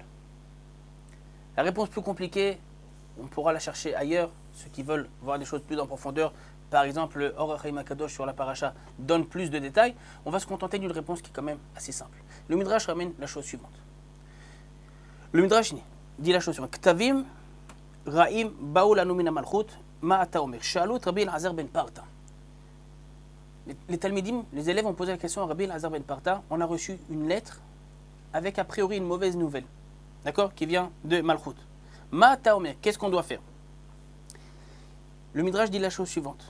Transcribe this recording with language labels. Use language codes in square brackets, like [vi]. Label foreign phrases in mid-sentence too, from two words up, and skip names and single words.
[fr] La réponse plus compliquée, on pourra la chercher ailleurs. Ceux qui veulent voir des choses plus en profondeur, par exemple, le Or HaChaim HaKadosh sur la paracha donne plus de détails. On va se contenter d'une réponse qui est quand même assez simple. Le Midrash ramène la chose suivante. Le Midrash dit la chose suivante. [he] כתבים רעים באו לנו מן המלכות מה אתה אומר. שאלו רבי אלעזר בן פרטא. [fr] Les Talmidim, les élèves ont posé la question à Rabbi Elazar ben Parta. On a reçu une lettre avec a priori une mauvaise nouvelle, d'accord, qui vient de Malchut. [he] מה אתה אומר. [fr] Qu'est-ce qu'on doit faire? Le Midrash dit la chose suivante.